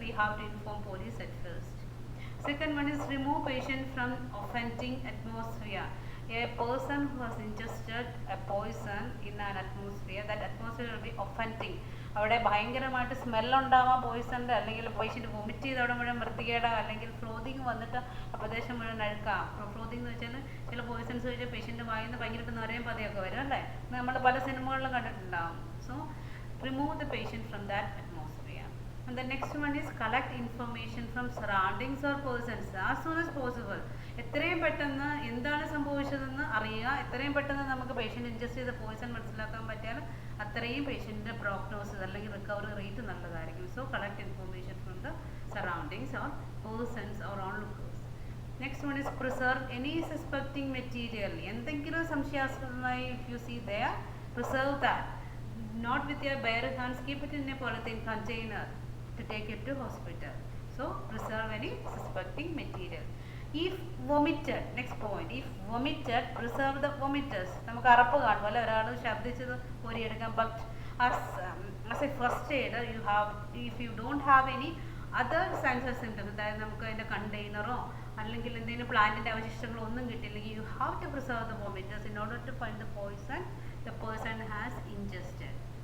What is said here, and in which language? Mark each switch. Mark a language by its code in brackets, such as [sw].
[en] We have to inform police at first. Second one is remove patient from offending atmosphere. A person who has ingested a poison in an atmosphere, that atmosphere will be offending. [ml] അവിടെ ഭയങ്കരമായിട്ട് സ്മെല്ലുണ്ടാവാം പോയിസണിൻ്റെ, അല്ലെങ്കിൽ patient vomit ചെയ്ത് അവിടെ മുഴുവൻ വൃത്തികേടാ, അല്ലെങ്കിൽ ഫ്ലോതിങ് വന്നിട്ട് ആ പ്രദേശം മുഴുവൻ അഴുക്കാം. ഫ്ലോതിങ് എന്ന് വെച്ചാൽ ചില പോയിസൺസ് വെച്ചാൽ പേഷ്യൻ്റ് വായിന്ന് ഭയങ്കരമായിട്ട് നിറയും പതയൊക്കെ വരും അല്ലേ, നമ്മൾ പല സിനിമകളിലും കണ്ടിട്ടുണ്ടാവും. [en] So remove the patient from that atmosphere. And the next one is collect information from surroundings or persons as soon as possible. [ml] എത്രയും പെട്ടെന്ന് എന്താണ് സംഭവിച്ചതെന്ന് അറിയുക. എത്രയും പെട്ടെന്ന് നമുക്ക് പേഷ്യൻ്റ് ഇൻജസ്റ്റ് ചെയ്ത പോയിസൺ മനസ്സിലാക്കാൻ പറ്റിയാൽ അത്രയും പേഷ്യൻ്റെ പ്രോഗ്നോസിസ് അല്ലെങ്കിൽ റിക്കവറി റേറ്റ് നല്ലതായിരിക്കും. [en] So collect information from the surroundings or persons or onlookers. Next one is preserve any suspecting material. [ml] എന്തെങ്കിലും സംശയാസ്പദമായി [en] if you see there, preserve that. Not with your bare hands, keep it in a polythene container to take it to hospital. So preserve any suspecting material. If vomited, next point, if vomited, preserve the vomiters. [ml] നമുക്ക് അറപ്പ് കാണും അല്ലെ, ഒരാൾ ശബ്ദിച്ചത് കോരിയെടുക്കാം. [en] But as a first aid, you have, if you don't have any other signs or symptoms, [ml] അതായത് നമുക്ക് അതിൻ്റെ കണ്ടെയ്നറോ അല്ലെങ്കിൽ എന്തെങ്കിലും പ്ലാന്റിൻ്റെ അവശിഷ്ടങ്ങളോ ഒന്നും കിട്ടില്ലെങ്കിൽ, [en] you have to preserve the vomiters in order to find the poison the person has ingested.